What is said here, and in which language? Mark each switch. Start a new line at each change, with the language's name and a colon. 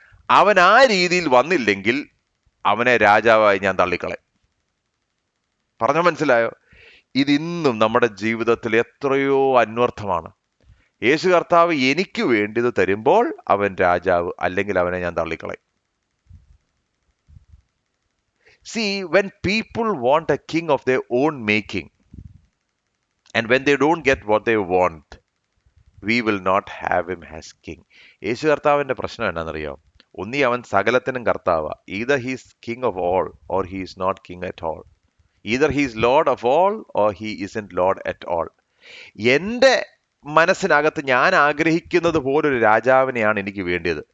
Malayalam: അവൻ ആ രീതിയിൽ വന്നില്ലെങ്കിൽ അവനെ രാജാവായി ഞാൻ തള്ളിക്കളയും. പറഞ്ഞ മനസ്സിലായോ? ഇതിന്നും നമ്മുടെ ജീവിതത്തിൽ എത്രയോ അന്വർത്ഥമാണ്. യേശു കർത്താവ് എനിക്ക് വേണ്ടിയത് തരുമ്പോൾ അവൻ രാജാവ്, അല്ലെങ്കിൽ അവനെ ഞാൻ തള്ളിക്കളയും.
English: See, when people want a king of their own making, and when they don't get what they want, we will not have him as king.
Malayalam: യേശു കർത്താവിന്റെ പ്രശ്നം എന്നാണെന്നറിയോ? ഒന്നീ അവൻ സകലത്തിനും കർത്താവാ.
English: Either he's king of all or he is not king at all. Either he's lord of all or he isn't lord at all.
Malayalam: എൻ്റെ മനസ്സിനകത്ത് ഞാൻ ആഗ്രഹിക്കുന്നത് പോലൊരു രാജാവിനെയാണ് എനിക്ക് വേണ്ടിയത്.